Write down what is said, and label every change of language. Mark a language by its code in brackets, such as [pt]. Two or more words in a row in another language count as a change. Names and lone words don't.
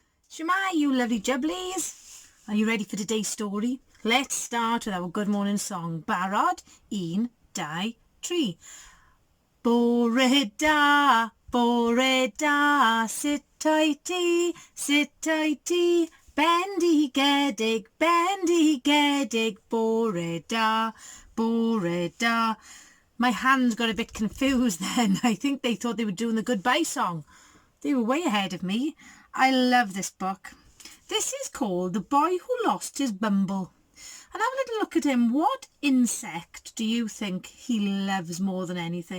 [en] Shemai, you lovely jubblies. Are you ready for today's story? Let's start with our good morning song. [cy] Barod, un, dau, tri. Bore da, [en] sit tighty, [cy] bendigedig, bore da. [en] My hands got a bit confused then. I think they thought they were doing the goodbye song. They were way ahead of me. I love this book. This is called The Boy Who Lost His Bumble. And have a little look at him. What insect do you think he loves more than anything?